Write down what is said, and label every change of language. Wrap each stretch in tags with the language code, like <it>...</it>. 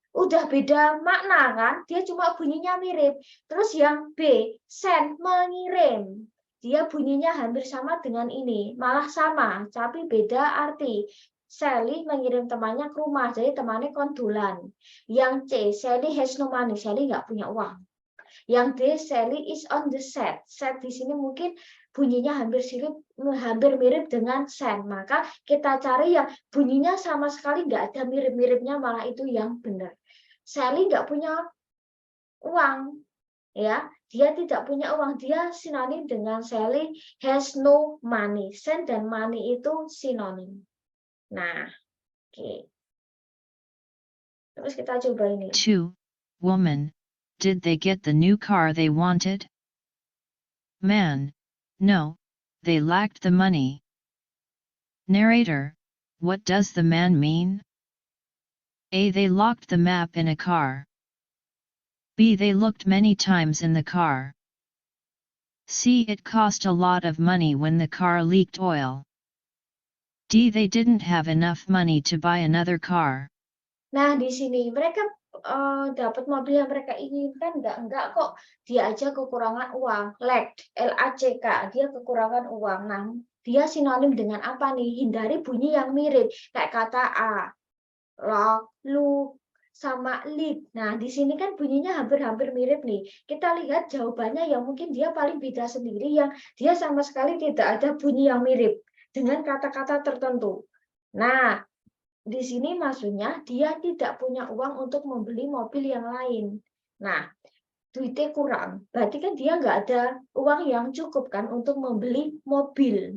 <id>Udah beda makna kan, dia cuma bunyinya mirip. Terus yang B, send, mengirim, dia bunyinya hampir sama dengan ini, malah sama tapi beda arti. Sally mengirim temannya ke rumah, jadi temannya kondulan. Yang C,</id> <en>Sally has no money,</en> <id>Sally nggak punya uang. Yang D,</id> <en>Sally is on the set.</en> <id>Set di sini mungkin bunyinya hampir mirip dengan send. Maka kita cari yang bunyinya sama sekali nggak ada mirip-miripnya, malah itu yang benar. Sally nggak punya uang, ya. Dia tidak punya uang. Dia sinonim dengan</id> <en>Sally has no money.</en> <id>Send dan money itu sinonim. Nah, oke. Terus kita coba ini.</id> <en>2. Woman, Did they get the new car they wanted? Man: No, they lacked the money. Narrator: What does the man mean? A. They locked the map in a car. B. They looked many times in the car. C. It cost a lot of money when the car leaked oil. D. They didn't have enough money to buy another car.</en> <id>Nah, di sini mereka dapat mobil yang mereka inginkan enggak kok. Dia aja kekurangan uang. Lacked, L-A-C-K, dia kekurangan uang. Nah, dia sinonim dengan apa nih? Hindari bunyi yang mirip. Kayak kata A, lock, look, sama lead. Nah, di sini kan bunyinya hampir-hampir mirip nih. Kita lihat jawabannya yang mungkin dia paling beda sendiri, yang dia sama sekali tidak ada bunyi yang mirip dengan kata-kata tertentu. Nah, di sini maksudnya dia tidak punya uang untuk membeli mobil yang lain. Nah, duitnya kurang. Berarti kan dia nggak ada uang yang cukup kan untuk membeli mobil.</id>